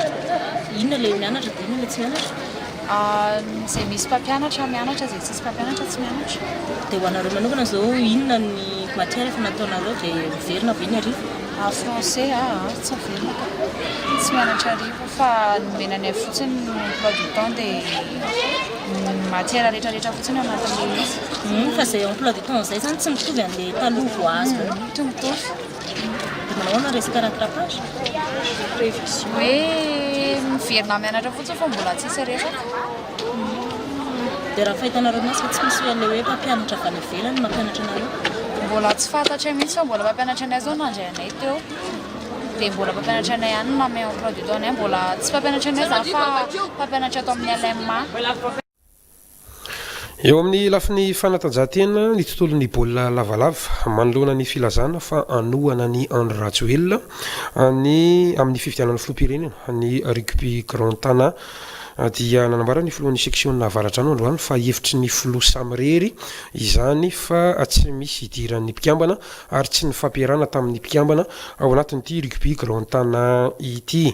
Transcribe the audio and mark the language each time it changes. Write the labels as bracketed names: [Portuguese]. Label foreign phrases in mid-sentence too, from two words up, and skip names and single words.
[Malagasy] Inona ilay mianatra dia inona ilay tsy mianatra? Izay misy mpampianatra mianatra izay tsisy mpampianatra tsy mianatra. Dia ho anareo manokana izao inona ny matière efa nataonareo dia miverina ve ny arivo? Français tsy averina ka tsy mianatra arivo fa nomenany fotsiny [French] emploi du temps [Malagasy] dia matière rehetrarehetra fotsiny anatin'ilay izy. Fa izay [French] emploi du temps [Malagasy] izay zany tsy mitovy an'ilay taloha ho azo. Mitovy. Manahoana resaka rattrapage? Hoe miverina mianatra fotsiny fa mbola tsisy resaka. Dia raha fahitanareo masy fa tsy misy hoe ilay hoe mpampianatra avy any ivelany mampianatra anareo? Mbola tsy fantatra mihitsy fa mbola mpampianatra anay zao nandray anay teo. Dia mbola mpampianatra anay ihany namay [French] emploi du temps [Malagasy] anay mbola tsy mpampianatra anay zany fa mpampianatra atao amin'ny LMA. Eo amin'ny lafiny fanatanjahantena ny tontolon'ny baolina lavalava manoloana ny filazana fa anohana ny André Rajoelina ny amin'ny fifidianana filoham-pirenena ny rugby grand tana dia nanambara ny filohan'ny section avaratrano androany fa hevitry ny filoha samirery izany fa tsy misy idiran'ny mpikambana ary tsy ny fampiarana tamin'ny mpikambana ao anatin'ity rugby grand tana ity.